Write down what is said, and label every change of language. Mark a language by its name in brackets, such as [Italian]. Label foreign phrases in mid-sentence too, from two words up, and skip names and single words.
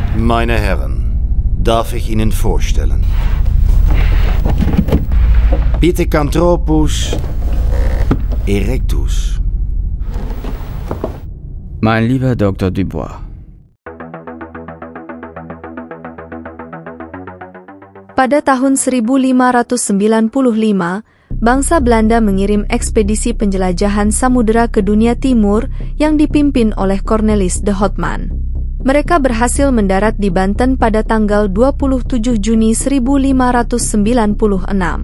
[German] Meine Herren, darf ich Ihnen vorstellen? Pithecanthropus erectus. Mein lieber Dr. Dubois. [Indonesian] Pada tahun 1595, bangsa Belanda mengirim ekspedisi penjelajahan samudera ke dunia timur yang dipimpin oleh Cornelis de Houtman. Mereka berhasil mendarat di Banten pada tanggal 27 Juni 1596.